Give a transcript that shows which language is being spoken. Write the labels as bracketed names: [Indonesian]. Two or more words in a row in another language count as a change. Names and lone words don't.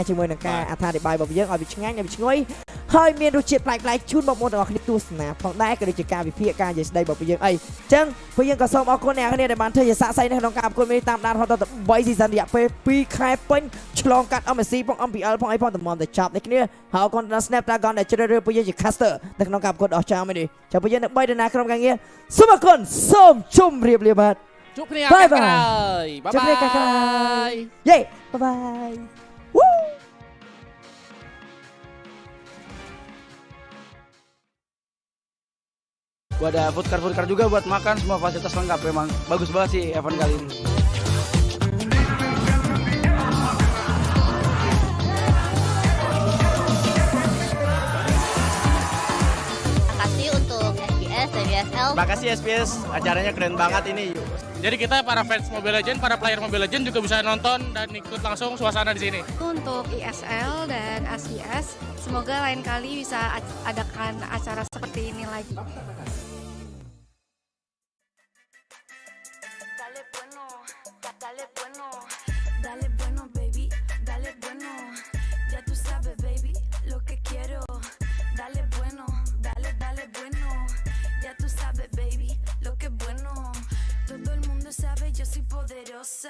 [Khmer] ជាមួយនឹងការអត្ថាធិប្បាយរបស់យើងឲ្យវាឆ្ងាញ់ឲ្យវាឈ្ងុយហើយមានរសជាតិប្លែកៗជូនបងប្អូនទាំងអស់គ្នាទស្សនាផងដែរក៏ដូចជាការវិភាគការនិយាយស្ដីរបស់ពួកយើងអីចឹងពួកយើងក៏សូមអរគុណអ្នកគ្នាដែលបានធ្វើជាសាក្សីនៅក្នុងការប្រកួតនេះតាមដានរហូតដល់3 season រយៈពេល2ខែពេញឆ្លងកាត់ MSC ផង MPL ផងអីផងតម្រាំតែចប់នេះគ្នាហើយអរគុណដល់ Snapdragon ដែលជ្រើសរើសពួកយើងជា caster នៅក្នុងការប្រកួតអស្ចារ្យមួយនេះចាំពួកយើងនៅ3ដណាក្រុមការងារសូមអរគុណសូមជម្រាបលាបាទ ជួបគ្នាកាលក្រោយ បាយបាយយេបាយបាយ [Indonesian] Gua ada [English] food car [Indonesian] juga buat makan, semua fasilitas lengkap. Memang bagus banget sih event kali ini. Makasih untuk SPS dan DSL. Makasih SPS, acaranya keren banget ini. Jadi kita para fans Mobile Legends, para player Mobile Legends juga bisa nonton dan ikut langsung suasana di sini. Untuk ISL dan SPS, semoga lain kali bisa adakan acara seperti ini lagi. [Spanish] Dale bueno, baby, dale bueno. Ya tú sabes, baby, lo que quiero. Dale bueno, dale bueno. Ya tú sabes, baby, lo que es bueno. Todo el mundo sabe, yo soy poderosa.